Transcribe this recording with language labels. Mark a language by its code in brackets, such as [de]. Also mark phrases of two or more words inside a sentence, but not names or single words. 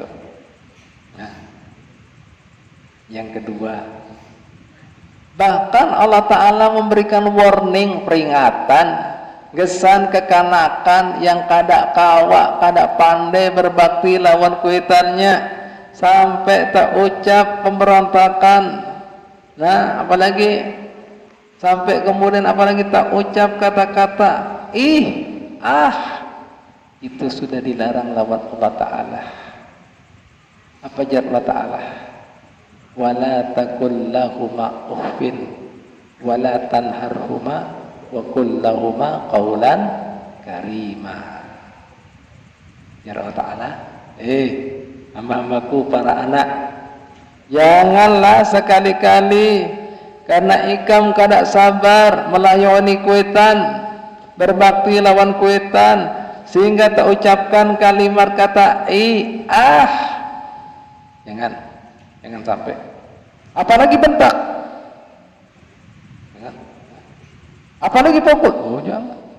[bjn] Nah, yang kedua, bahkan Allah Ta'ala memberikan warning, peringatan, gesan kekanakan yang kada kawa, kada pandai berbakti lawan kuitannya, sampai tak ucap pemberontakan. Nah, apalagi sampai kemudian apalagi tak ucap kata-kata itu sudah dilarang lawan Allah Ta'ala. Apa jar Allah Ta'ala? [ar] ولا تقل لهما أف ولا تنهرهما وقل لهما قولا كريما. [bjn] Jar Allah Ta'ala, hamba-hambaku para anak, janganlah sekali-kali karena ikam kada sabar melayani kuitan, berbakti lawan kuitan, sehingga tak ucapkan kalimat kata jangan sampai, apalagi bentak, apalagi pukul, oh jangan.